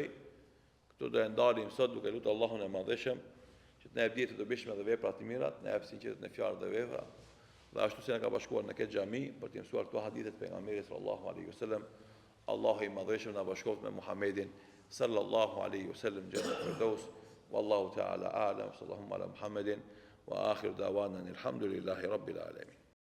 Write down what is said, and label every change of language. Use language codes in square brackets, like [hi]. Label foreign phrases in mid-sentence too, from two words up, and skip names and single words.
[sq] Këtu do e ndalim sot duke lutur Allahun e Madhëshëm që të na jap ditë të dobishme dhe vepra të mira, të na jap sinqeritet në fjalë dhe vepra. Dhe ashtu si na ka bashkuar në këtë xhami për të mësuar këto hadithe të pejgamberit [ar] صلى الله عليه وسلم, [sq] Allahu i Madhëshëm na bashkoft me Muhamedin [ar] صلى الله عليه وسلم جنة الفردوس. والله تعالى أعلم. صلى الله على محمد وآخر دعوانا الحمد لله رب العالمين.